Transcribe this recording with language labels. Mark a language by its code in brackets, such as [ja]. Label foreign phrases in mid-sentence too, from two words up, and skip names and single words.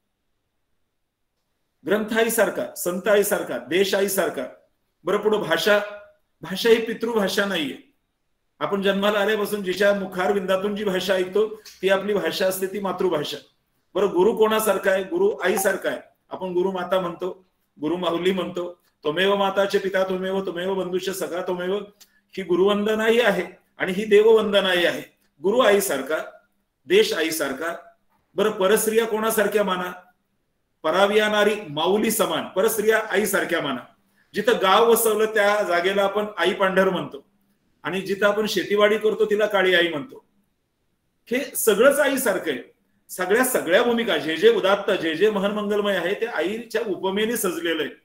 [mr] ग्रंथ आईसारखा, संत आईसारखा, देश आईसारखा. बरं पुढे भाषा, भाषा ही पितृभाषा नाहीये. आपण जन्माला आल्यापासून जिच्या मुखारविंदातून जी भाषा ऐकतो ती आपली भाषा असते, ती मातृभाषा. बरं गुरु कोणासारखा आहे, गुरु आईसारखा आहे. आपण गुरु माता म्हणतो, गुरु माऊली म्हणतो. [sa] त्वमेव माताचे पिता त्वमेव, त्वमेव बंधुश्च सखा त्वमेव. [mr] ही गुरुवंदनाही आहे आणि ही देववंदनाही आहे. गुरु आईसारखा, देश आईसारखा. बरं परस्त्रिया कोणासारख्या माना, पराविया नारी माऊली समान. परस्त्रिया आईसारख्या माना. जिथं गाव वसवलं त्या जागेला आपण आई पांढर म्हणतो आणि जिथं आपण शेतीवाडी करतो तिला काळी आई म्हणतो. हे सगळंच आईसारखं आहे. सगळ्या भूमिका जे जे उदात्त, जे जे महन मंगलमय आहे ते आईच्या उपमेने सजलेलं आहे.